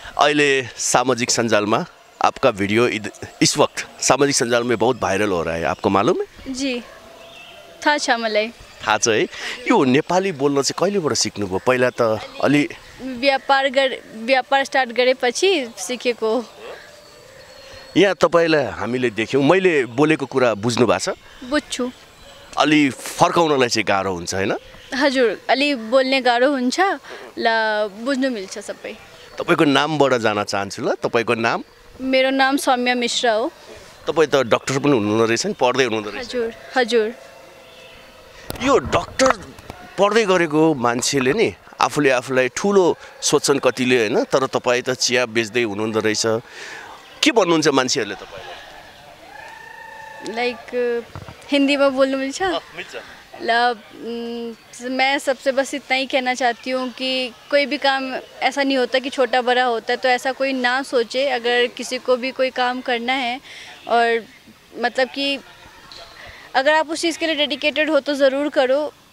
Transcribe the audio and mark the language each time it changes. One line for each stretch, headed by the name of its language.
Nepali: अहिले सामाजिक संजालमा
Hindi: आपका वीडियो इस वक्त सामाजिक संजाल में बहुत वायरल हो रहा है, आपको मालूम है?
Nepali: जी, थाहा छ मलाई। थाहा छ है। यो नेपाली बोल्न चाहिँ कहिलेबाट सिक्नुभयो? पहिला त अलि व्यापार स्टार्ट गरेपछि सिकेको। यहाँ तपाईँलाई हामीले देख्यौँ, मैले बोलेको कुरा बुझ्नु भएको छ? बुझ्छु। अलि फर्काउनलाई चाहिँ गाह्रो हुन्छ हैन? हजुर, अलि बोल्ने गाह्रो हुन्छ, ल बुझ्नु मिल्छ सबै। तपाईँको नामबाट जान चाहन्छु। ल, तपाईँको नाम? मेरो नाम सौम्या मिश्रा हो। तपाईँ त डक्टर पनि हुनुहुँदो रहेछ नि, पढ्दै हुनुहुँदो रहेछ। हजुर हजुर। यो डक्टर पढ्दै गरेको मान्छेले नि आफूलाई ठुलो सोच्छन् कतिले हैन, तर तपाईँ त चिया बेच्दै हुनुहुँदो रहेछ। के भन्नुहुन्छ मान्छेहरूले तपाईँलाई? लाइक हिंदीमा बोल्नु मिल्छ? मिल्छ।
Hindi: मैं सबसे बस इतना ही कहना चाहती हूँ कि कोई भी काम ऐसा नहीं होता कि छोटा बड़ा होता है, तो ऐसा कोई ना सोचे। अगर किसी को भी कोई काम करना है और मतलब कि अगर आप उस चीज़ के लिए डेडिकेटेड हो तो ज़रूर करो।